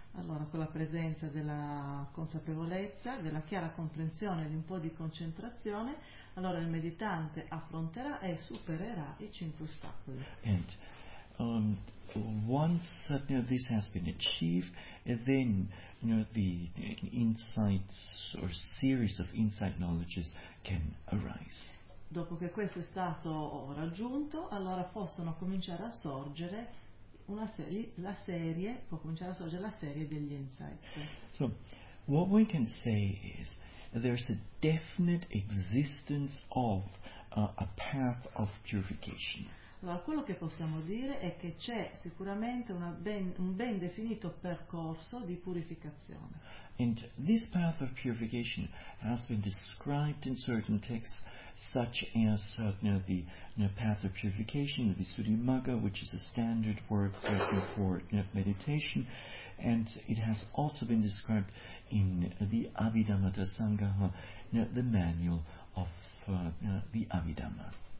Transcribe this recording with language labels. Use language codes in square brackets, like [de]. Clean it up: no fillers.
[it] Allora, con la presenza della consapevolezza, della chiara comprensione, di un po' di concentrazione, allora il meditante affronterà e supererà i cinque ostacoli. [en] And once this has been achieved, then the insights or series of insight knowledges can arise. [it] Dopo che questo è stato raggiunto, allora possono cominciare a sorgere la serie degli insights. [en] So, what we can say is there's a definite existence of a path of purification. [it] Allora, quello che possiamo dire è che c'è sicuramente un ben definito percorso di purificazione. [en] And this path of purification has been described in certain texts, such as path of purification, the Visuddhimagga, which is a standard work for meditation, and it has also been described in the Abhidhamma Dasangaha, the manual of the Abhidhamma.